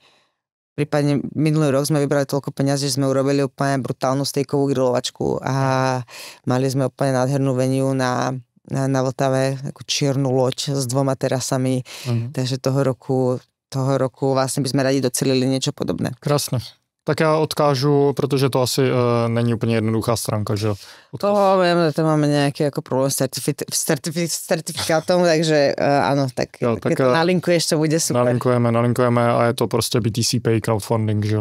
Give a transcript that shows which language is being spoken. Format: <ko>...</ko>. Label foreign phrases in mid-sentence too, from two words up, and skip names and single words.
<sk>Prípadne minulý rok sme vybrali toľko peniazí, že sme urobili úplne brutálnu stejkovú grilovačku a mali sme úplne nádhernú venue na Vltave, takú čiernu loď s 2 terasami, takže toho roku vlastne by sme radi docelili niečo podobné. Krásne.</sk> <cs>Tak já odkážu, protože to asi není úplně jednoduchá stránka, že? To máme nějaký jako problém s certifikátom, takže</cs> <sk>áno, tak keď to nalinkuješ, to bude super.</sk> <cs>Nalinkujeme a je to prostě BTC Pay crowdfunding, že?</cs>